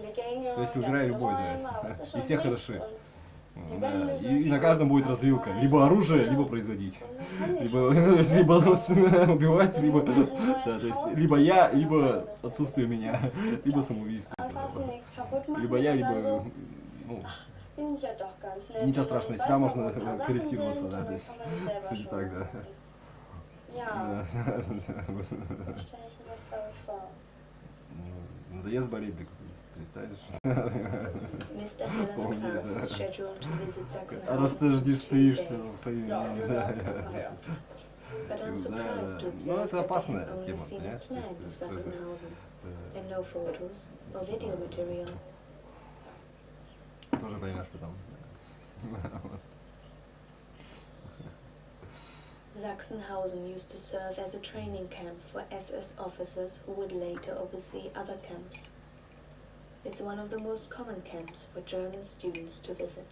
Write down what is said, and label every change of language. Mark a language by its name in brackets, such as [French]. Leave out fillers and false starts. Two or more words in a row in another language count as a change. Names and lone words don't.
[Russian] То есть выбирай любой, да, и все хороши. Да. И на каждом будет развилка. Либо оружие, либо производить. Либо убивать, либо... Да, то есть, либо я, либо отсутствие меня. Либо самоубийство. Либо я, либо... Ну, [German] Die sind ja doch ganz nett. [Russian] Ничего [German] Und dann [Russian] страшного, [German] weiß [Russian] всегда [German] man, [Russian] можно [German] wo ein paar Sachen [Russian] корректироваться, [German] sind, [Russian] да, [German] und [Russian] то [German] dann [Russian] есть [German] kann man sich selber [Russian] все не [German] schon [Russian] так, да. [German] machen. Ja, so stelle ich mir das, glaube ich, vor. [Russian] Надоест болеть, так перестанешь. [English] Mr. Heller's class is scheduled to visit [Russian] А раз [English] Sachsenhausen [Russian] ты [English] in [Russian] ждешь, [English] 2 [Russian] стоишься [English] days. [Russian] за своими... [English] But I'm surprised to [Russian] Ну, [English] observe [Russian] это [English] that they [Russian] опасная [English] have only [Russian] тема, [English] seen a [Russian] понимаешь? [English] plan of Sachsenhausen and no photos or video material. [Russian] Тоже поймешь потом. [English] Sachsenhausen used to serve as a training camp for SS officers who would later oversee other camps. It's one of the most common camps for German students to visit.